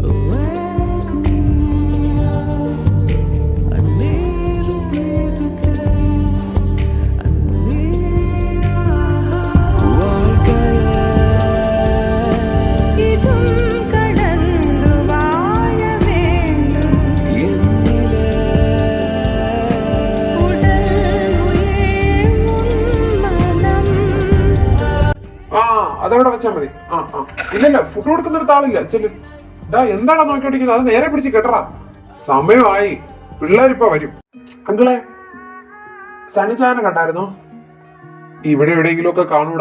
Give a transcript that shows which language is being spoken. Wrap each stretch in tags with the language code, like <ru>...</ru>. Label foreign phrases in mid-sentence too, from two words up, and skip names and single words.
<en>Wake me up. I need to breathe again. I need a வாழ்க்கைய</en> <ta>இதும் கடந்து வாழ வேண்டும் என்னிலே உடல் உயிர் உன் மனம்</ta> <ml>അതവിടെ വെച്ചാ മതി. ഇല്ലല്ല, ഫുഡ് കൊടുക്കുന്നിടത്ത് ആളില്ല. ചെല്ലു. ഡാ, എന്താടാ നോക്കിക്കൊണ്ടിരിക്കുന്നത്? അത് നേരെ പിടിച്ച് കെട്ടറാ. സമയമായി, പിള്ളേരിപ്പ വരും. അങ്കിളെ, സണിചായനെ കണ്ടായിരുന്നോ? ഇവിടെ എവിടെയെങ്കിലും ഒക്കെ കാണൂടാ.</ml>